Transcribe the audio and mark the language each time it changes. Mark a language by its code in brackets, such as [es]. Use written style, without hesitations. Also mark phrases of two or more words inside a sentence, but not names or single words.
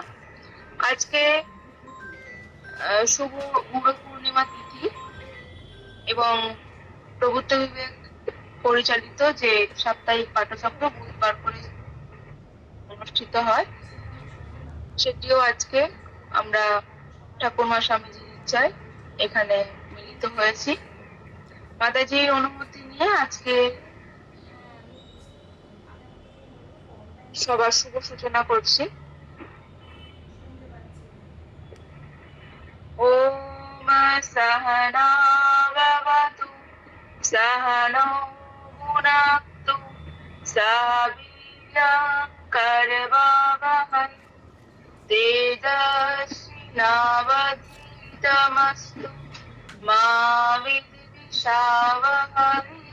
[bn] আজকে শুভ গুরু পূর্ণিমা তিথি এবং প্রভুত্ব বিবেক পরিচালিত যে সাপ্তাহিক পাঠচক্র বুধবার করে অনুষ্ঠিত হয়, সেটিও আজকে আমরা ঠাকুরমা স্বামীজির ইচ্ছায় এখানে মিলিত হয়েছি। মাতাজির অনুমতি নিয়ে আজকে সবার শুভ সূচনা করছি। [sa] ওম সহনা ভবতু सहनौ भुनक्तु सह वीर्यं करवावहै तेजस्विनावधीतमस्तु मा विद्विषावहै।